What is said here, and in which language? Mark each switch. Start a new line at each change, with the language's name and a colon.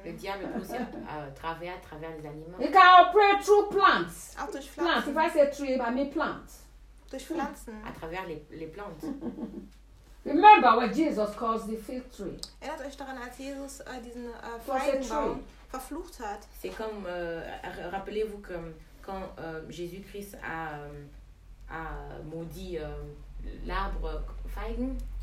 French: Le diable peut aussi travailler à travers les animaux.
English: He can operate through plants.
German: Auch durch Pflanzen.
English: Plants. If I say tree, I mean plants.
German: Durch Pflanzen.
French: À travers les plantes.
English: Remember what Jesus calls the fig tree.
German: Erinnert euch daran, als Jesus diesen Feigenbaum verflucht hat.
French: C'est comme rappelez-vous que quand Jésus-Christ a maudit l'arbre
German: feigen.